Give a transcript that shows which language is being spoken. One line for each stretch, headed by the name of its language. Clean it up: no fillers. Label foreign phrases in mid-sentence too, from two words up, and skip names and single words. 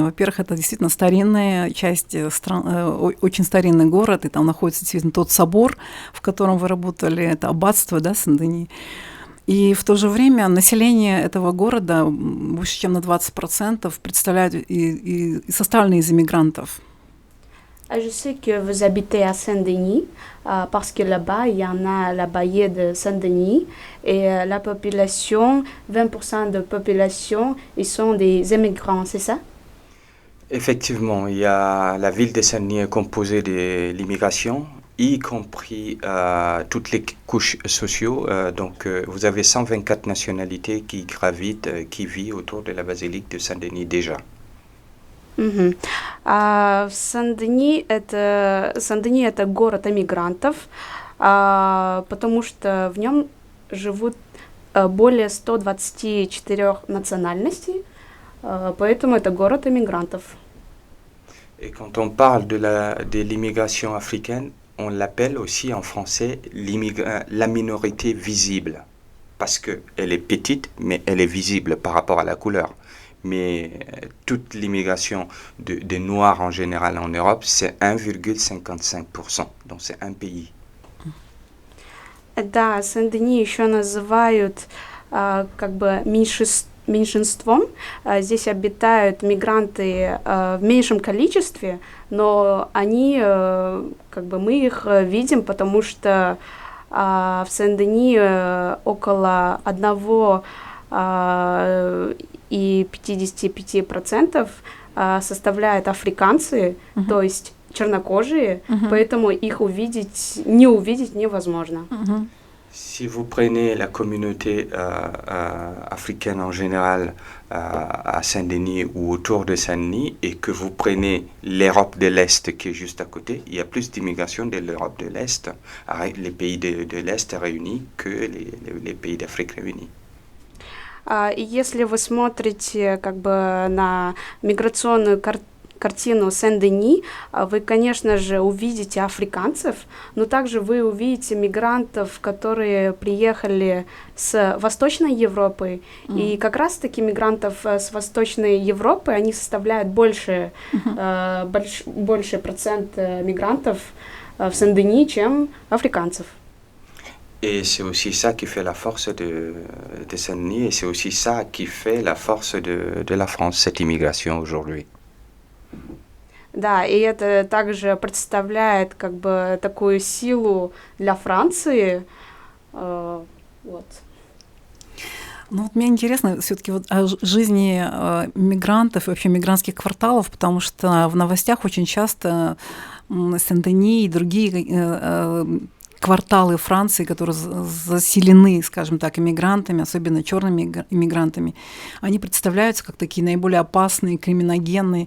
Russian: Во-первых, это действительно старинная часть очень старинный город, и там находится действительно тот собор, в котором вы работали, это аббатство, да, Сен-Дени. И в то же время население этого города больше, чем на 20% представляют и составлено из иммигрантов.
French: Je sais que vous habitez à Saint-Denis parce que là-bas, il y en a la baie de Saint-Denis et la population, 20% de population, ils sont des immigrants, c'est ça? Effectivement, la ville de Saint-Denis est composée de l'immigration, y compris toutes les couches sociales. Donc vous avez 124 nationalités qui gravitent, qui vivent autour de la basilique de Saint-Denis déjà.
Russian: Угу. Сен-Дени это город эмигрантов, потому что в нем живут более 124 национальностей, поэтому это город эмигрантов.
French: Et quand on parle de l'immigration africaine, on l'appelle aussi en français la minorité visible, parce qu'elle est petite, mais elle est visible par rapport à la couleur. Mais toute l'immigration des Noirs en général en Europe, c'est 1,55%. Donc c'est un pays.
Russian: Да, Сен-Дени еще называют как бы меньшинством. Здесь обитают мигранты в меньшем количестве, но они, как бы мы их видим, потому что в Сен-Дени около 1,55% составляют африканцы, то есть чернокожие, поэтому их не увидеть невозможно.
French: Si vous prenez la communauté africaine en général à Saint-Denis ou autour de Saint-Denis et que vous prenez l'Europe de l'Est qui est juste à côté, il y a plus d'immigration de l'Europe de l'Est, les pays de l'Est réunis que les pays d'Afrique réunis.
Russian: И если вы смотрите как бы на миграционную картину Сен-Дени, вы, конечно же, увидите африканцев, но также вы увидите мигрантов, которые приехали с Восточной Европы. И как раз-таки мигрантов с Восточной Европы, они составляют больше процент мигрантов в Сен-Дени, чем африканцев.
French: Et c'est aussi ça qui fait la force de Saint-Denis et c'est aussi ça qui fait la force de la France, cette immigration aujourd'hui.
Russian: Да, и это также представляет как бы такую силу для Франции. Вот. Ну вот мне интересно все-таки вот о жизни мигрантов и вообще мигрантских кварталов, потому что в новостях очень часто Сен-Дени и другие кварталы Франции, которые заселены, скажем так, иммигрантами, особенно черными иммигрантами, они представляются как такие наиболее опасные, криминогенные.